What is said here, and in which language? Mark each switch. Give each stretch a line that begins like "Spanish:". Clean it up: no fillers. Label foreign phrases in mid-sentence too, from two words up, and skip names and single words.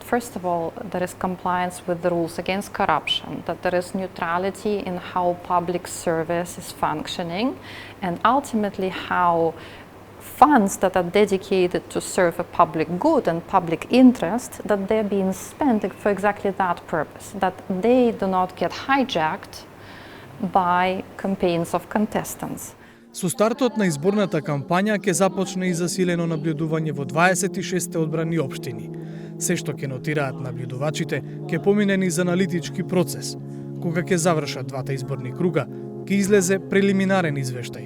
English: first of all, there is compliance with the rules against corruption, that there is neutrality in how public service is functioning, and ultimately how funds that are dedicated to serve a public good and public interest, that they're being spent for exactly that purpose, that they do not get hijacked by campaigns of contestants.
Macedonian: Со стартот на изборната кампања ќе започне и засилено наблюдување во 26 одбрани општини. Се што ќе нотираат наблюдувачите ќе помине низ аналитички процес. Кога ќе завршат двата изборни круга, ќе излезе прелиминарен извештај.